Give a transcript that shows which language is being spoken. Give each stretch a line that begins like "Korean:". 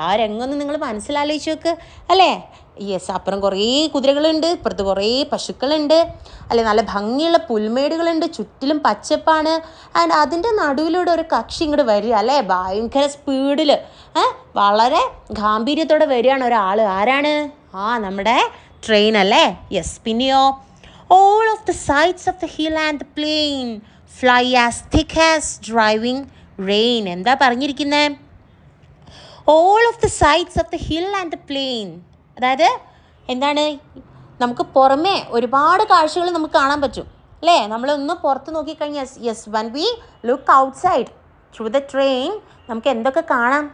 Malayalam: ആ രംഗമൊന്നും നിങ്ങൾ മനസ്സിലാലോചിച്ച് നോക്ക് അല്ലേ. യെസ്, അപ്പുറം കുറേ കുതിരകളുണ്ട്, ഇപ്പുറത്ത് കുറേ പശുക്കളുണ്ട് അല്ലെ. നല്ല ഭംഗിയുള്ള പുൽമേടുകളുണ്ട്, ചുറ്റിലും പച്ചപ്പാണ്. ആൻഡ് അതിൻ്റെ നടുവിലൂടെ ഒരു കക്ഷി ഇങ്ങോട്ട് വരിക അല്ലേ, ഭയങ്കര സ്പീഡിൽ വളരെ ഗാംഭീര്യത്തോടെ വരികയാണ് ഒരാൾ. ആരാണ്? നമ്മുടെ ട്രെയിൻ അല്ലേ. യെസ്, പിന്നെയോ
English: all of the sides of the hill and the plain fly as thick as driving
Malayalam: rain. എന്താ പറഞ്ഞിരിക്കുന്നത്?
English: All of the sides of the hill and the plain.
Malayalam: അതായത് എന്താണ്, നമുക്ക് പുറമേ ഒരുപാട് കാഴ്ചകൾ നമുക്ക് കാണാൻ പറ്റും അല്ലേ? നമ്മളൊന്ന് പുറത്ത് നോക്കിക്കഴിഞ്ഞാൽ
English: yes when we look outside through the train
Malayalam: നമുക്ക് എന്തൊക്കെ കാണാം?